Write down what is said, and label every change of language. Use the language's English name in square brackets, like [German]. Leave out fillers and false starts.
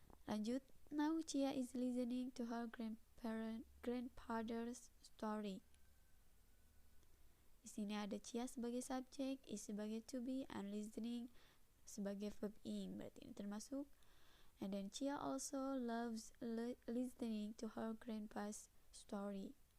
[English] Lanjut, now Chia is listening to her grandfather's story. [Indonesian] Di sini ada Chia sebagai subjek, is sebagai to be, and listening sebagai verb ing. Berarti ini termasuk. [English] And then Chia also loves listening to her grandpa's story.